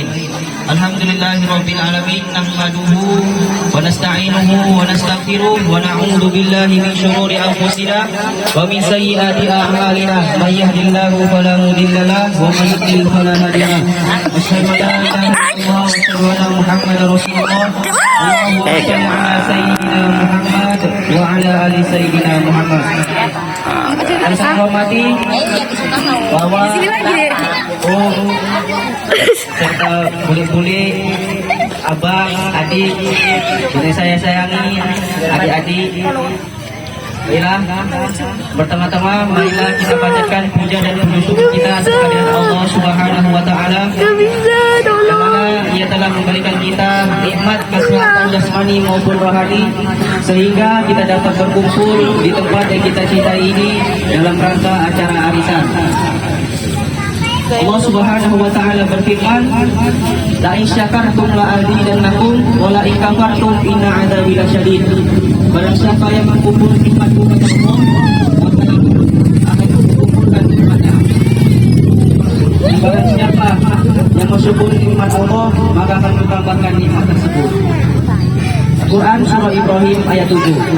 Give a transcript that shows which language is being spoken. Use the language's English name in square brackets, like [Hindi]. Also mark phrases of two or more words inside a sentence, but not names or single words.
[Arabic] الحمد لله رب العالمين. نحمده ونستعينه ونستغفره ونعوذ بالله من شرور أنفسنا ومن سيئات أعمالنا. من يهده الله فلا مضل له ومن يضلل فلا هادي له. أشهد أن لا إله إلا الله وأشهد أن محمدا رسول الله. اللهم صل على سيدنا محمد وعلى آل سيدنا محمد. [Indonesian] Yang saya hormati bahwa serta kulit-kulit, abang, adik, yang saya sayangi, adik-adik, marilah pertama-tama marilah kita bacakan puja dan puji syukur kita kepada Allah [Arabic] سبحانه وتعالى [Indonesian] yang mana Ia telah memberikan kita nikmat kesehatan jasmani maupun rohani sehingga kita dapat berkumpul di tempat yang kita cintai ini dalam rangka acara arisan. Allah [Arabic] سبحانه وتعالى [Indonesian] berfirman, [Arabic] "لئن شكرتم لأزيدنكم ولئن كفرتم إن عذابي لشديد." [Indonesian] Barang siapa yang mengumpul nikmatku kepada Allah, maka itu akan kukumpulkan nikmatnya. Dan barang siapa yang mensyukuri nikmat Allah, maka akan ditambahkan nikmat tersebut. Quran surah Ibrahim ayat 7.